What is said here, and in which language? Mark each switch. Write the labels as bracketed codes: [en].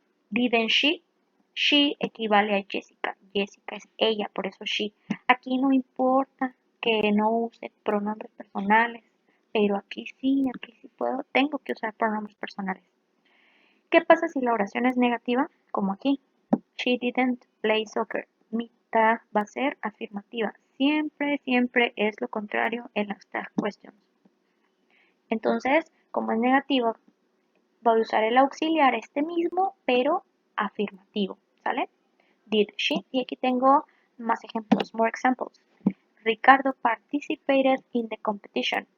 [en] Didn't she [es] equivale a Jessica. Jessica es ella, por eso she. Aquí no importa que no use pronombres personales, pero aquí sí puedo, tengo que usar pronombres personales. ¿Qué pasa si la oración es negativa? Como aquí. [en] She didn't play soccer. [es] Mi tag va a ser afirmativa. Siempre es lo contrario en las tag questions. Entonces, como es negativo, voy a usar el auxiliar este mismo, pero afirmativo, ¿sale? [en] Did she, [es] y aquí tengo más ejemplos, [en] more examples. Ricardo participated in the competition.